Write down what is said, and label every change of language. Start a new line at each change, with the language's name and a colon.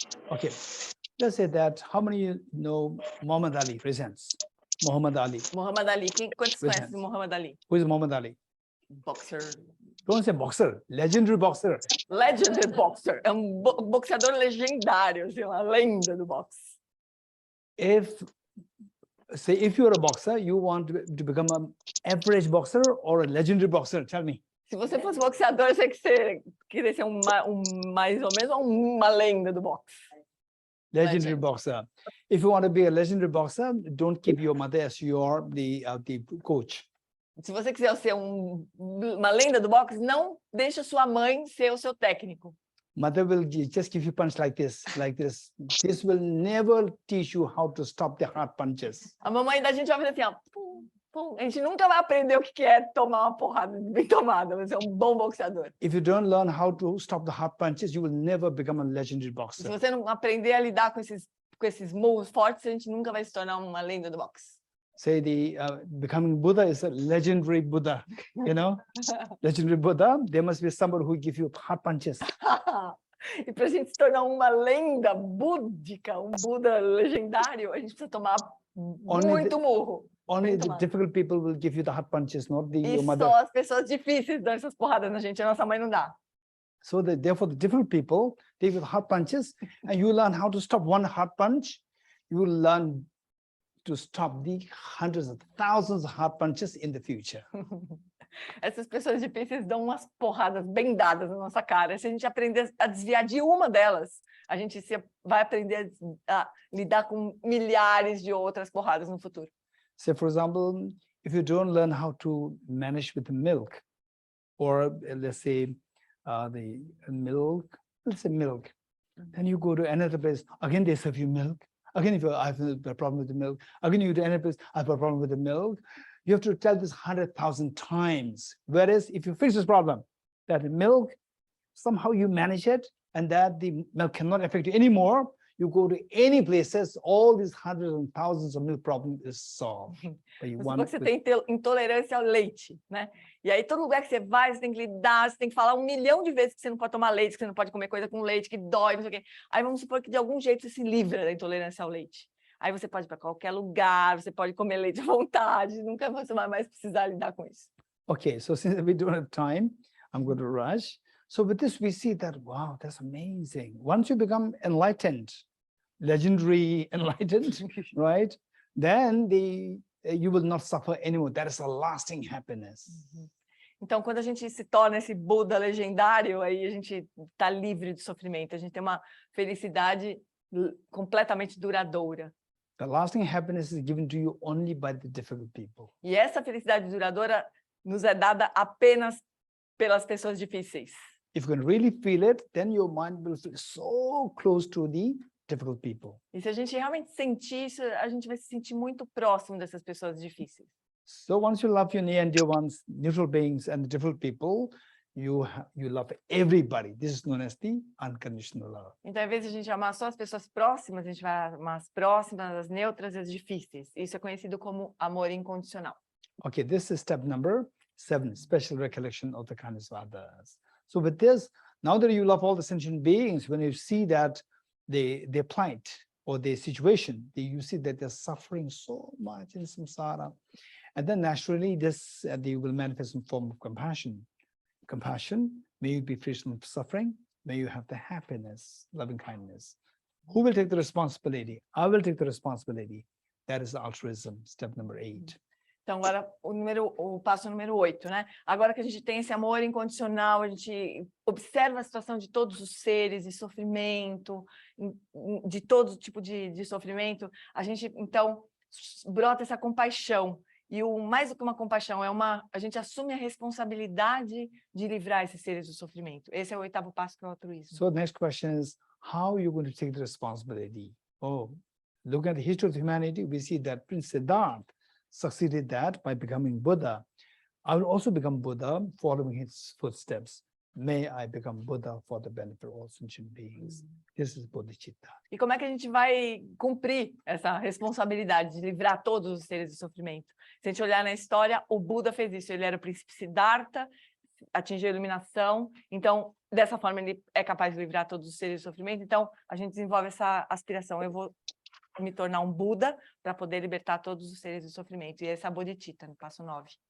English: Okay, let's say that, how many of you know Muhammad Ali presents? Muhammad Ali.
Portuguese: Muhammad Ali, quantos conhecem Muhammad Ali?
English: Who is Muhammad Ali? Boxer. Don't say boxer, legendary boxer. Legendary boxer,
Portuguese: é boxeador legendário, assim, uma lenda do boxe.
English: If you're a boxer, you want to become an average boxer or a legendary boxer? Tell me.
Portuguese: Se você fosse boxeador, você queria ser mais ou menos uma lenda do boxe.
English: Legendary boxer. If you want to be a legendary boxer, don't keep your mother as your the coach.
Portuguese: Se você quiser ser uma lenda do boxe, não deixe sua mãe ser o seu técnico.
English: Mother will just give you punch like this, like this. This will never teach you how to stop the hard punches.
Portuguese: A mamãe da gente vai fazer assim, ó, pum, pum. A gente nunca vai aprender o que é tomar uma porrada bem tomada, mas é um bom boxeador.
English: If you don't learn how to stop the hard punches, you will never become a legendary boxer.
Portuguese: Se você não aprender a lidar com esses murros fortes, a gente nunca vai se tornar uma lenda do boxe.
English: Say becoming Buddha is a legendary Buddha, you know? Legendary Buddha, there must be somebody who give you hard punches.
Portuguese: E para a gente se tornar uma lenda búdica, um Buda legendário, a gente precisa tomar muito murro.
English: Only
Portuguese: Bem
English: the
Portuguese: tomado.
English: difficult people will give you the hard punches, not the
Portuguese: E
English: your mother.
Portuguese: só as pessoas difíceis dão essas porradas na gente, a nossa mãe não dá.
English: So therefore, the difficult people, they give hard punches, and you learn how to stop one hard punch. You will learn to stop the hundreds of thousands of hard punches in the future.
Portuguese: Essas pessoas difíceis dão umas porradas bem dadas na nossa cara. Se a gente aprender a desviar de uma delas, a gente vai aprender a lidar com milhares de outras porradas no futuro.
English: So, for example, if you don't learn how to manage with the milk, or let's say the milk, then you go to another place, again they serve you milk. Again, if I have a problem with the milk, again you go to another place, I have a problem with the milk. You have to tell this 100,000 times. Whereas if you fix this problem, that the milk, somehow you manage it, and that the milk cannot affect you anymore, you go to any places, all these hundreds and thousands of milk problem is solved.
Portuguese: Você tem intolerância ao leite, né? E aí todo lugar que você vai, você tem que lidar, você tem que falar 1 milhão de vezes que você não pode tomar leite, que você não pode comer coisa com leite, que dói, não sei o quê. Aí vamos supor que de algum jeito você se livra da intolerância ao leite. Aí você pode ir para qualquer lugar, você pode comer leite à vontade, nunca você vai mais precisar lidar com isso.
English: Okay, so since we don't have time, I'm going to rush. So with this, we see that, wow, that's amazing. Once you become enlightened, legendary enlightened, right? Then you will not suffer anymore. That is a lasting happiness.
Portuguese: Então, quando a gente se torna esse Buda legendário, aí a gente está livre de sofrimento. A gente tem uma felicidade completamente duradoura.
English: The lasting happiness is given to you only by the difficult people.
Portuguese: E essa felicidade duradoura nos é dada apenas pelas pessoas difíceis.
English: If you can really feel it, then your mind will feel so close to the difficult people.
Portuguese: E se a gente realmente sentir isso, a gente vai se sentir muito próximo dessas pessoas difíceis.
English: So once you love your near and dear ones, neutral beings, and the difficult people, you love everybody. This is known as the unconditional love.
Portuguese: Então, ao invés de a gente amar só as pessoas próximas, a gente vai amar as próximas, as neutras e as difíceis. Isso é conhecido como amor incondicional.
English: Okay, this is step number 7, special recollection of the kindness of others. So with this, now that you love all the sentient beings, when you see that their plight or their situation, you see that they're suffering so much in samsara. And then naturally, this they will manifest in form of compassion. Compassion, may you be free from suffering, may you have the happiness, loving kindness. Who will take the responsibility? I will take the responsibility. That is altruism, step number 8.
Portuguese: Então, agora o passo número 8, né? Agora que a gente tem esse amor incondicional, a gente observa a situação de todos os seres, de sofrimento, de todo tipo de sofrimento, a gente, então, brota essa compaixão. E mais do que uma compaixão, a gente assume a responsabilidade de livrar esses seres do sofrimento. Esse é o 8º passo, que é o altruísmo.
English: So the next question is, how are you going to take the responsibility? Oh, look at the history of humanity, we see that Prince Siddhartha succeeded that by becoming Buddha. I will also become Buddha following his footsteps. May I become Buddha for the benefit of all sentient beings. This is Bodhicitta.
Portuguese: E como é que a gente vai cumprir essa responsabilidade de livrar todos os seres do sofrimento? Se a gente olhar na história, o Buda fez isso. Ele era o príncipe Siddhartha, atingiu a iluminação. Então, dessa forma, ele é capaz de livrar todos os seres do sofrimento. Então, a gente desenvolve essa aspiração. Eu vou me tornar um Buda para poder libertar todos os seres do sofrimento. E essa é a Bodhicitta, no passo 9.